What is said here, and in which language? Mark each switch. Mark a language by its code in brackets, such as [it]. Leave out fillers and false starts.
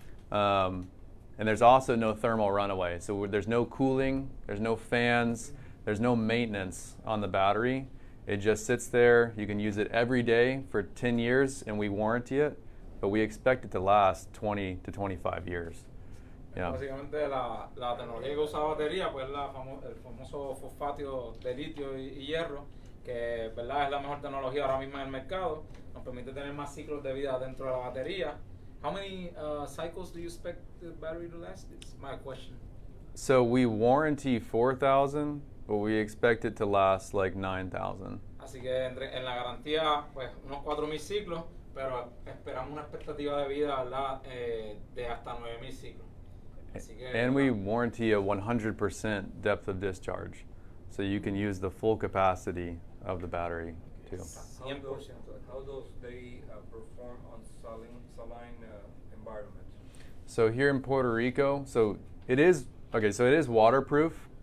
[en] And there's also no thermal runaway. So there's no cooling, there's no fans, there's no maintenance on the battery. It just sits there. You can use it every day for 10 years and we warranty it, but we expect it to last 20 to 25 years. Yeah. [es] Básicamente la tecnología que usa batería, pues el famoso fosfato de litio y hierro, que verdad es la mejor tecnología ahora mismo en el mercado, nos permite tener más ciclos de vida dentro de la batería. [en] How many cycles do you expect the battery to last? It's my question. So we warranty 4,000, but we expect it to last like 9,000. [es] Así que en la garantía, pues unos 4,000 ciclos, pero esperamos una expectativa de vida, ¿verdad? De hasta 9,000 ciclos. Así que, [en] and we warranty a 100% depth of discharge. So you can use the full capacity of the battery too. 100%. How does they perform on saline environments? So here in Puerto Rico, so it is waterproof.